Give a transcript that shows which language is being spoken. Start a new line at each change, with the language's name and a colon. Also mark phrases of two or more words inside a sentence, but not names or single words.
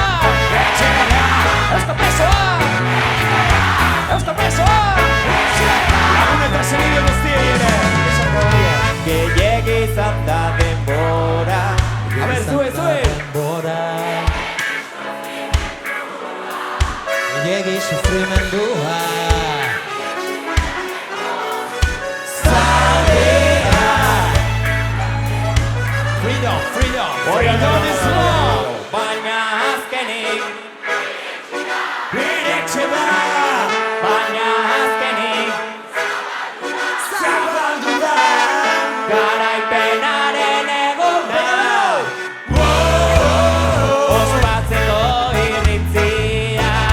Basque: Etxera! Eusko presoa! Eusko presoa! Lagun eta senide guztiei ere! Gehiegi izan da denbora. A ber, zue! Gehiegi sufrimendua.
English: Freedom is love!
Basque: Baina azkenik iretxe da! Baina azkenik zabaldu da! Garaipenaren eguna ospatzeko irrintzia